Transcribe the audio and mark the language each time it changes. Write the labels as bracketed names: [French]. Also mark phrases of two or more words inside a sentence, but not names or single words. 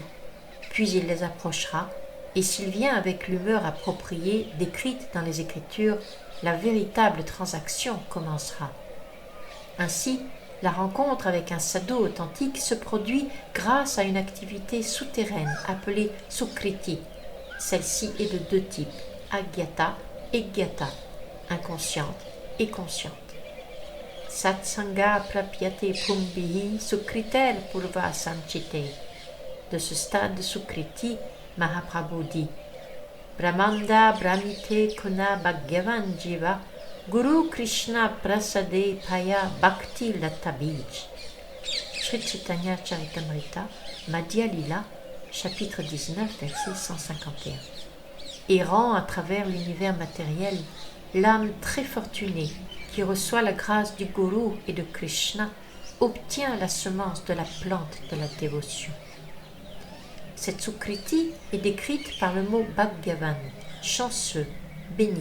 [French] Puis il les approchera, et s'il vient avec l'humeur appropriée décrite dans les Écritures, la véritable transaction commencera. Ainsi, la rencontre avec un sadhu authentique se produit grâce à une activité souterraine appelée sukriti. Celle-ci est de deux types, agyata et gyata, inconsciente et consciente. [Sanskrit] सत्सङ्गः प्राप्यते पुम्भिः सुकृतैः पूर्वसञ्चितैः. [French] De ce stade de sukriti, Mahaprabhu dit [Bangla] ব্রহ্মাণ্ড ভ্রমিতে কোন ভাগ্যবান জীব গুরু কৃষ্ণ প্রসাদে পায় ভক্তি লতাবীজ. [French] Sri Chaitanya Charitamrita, Madhya Lila, chapitre 19, verset 151. Errant à travers l'univers matériel, l'âme très fortunée qui reçoit la grâce du Guru et de Krishna obtient la semence de la plante de la dévotion. Cette sukriti est décrite par le mot Bhagavan, chanceux, béni.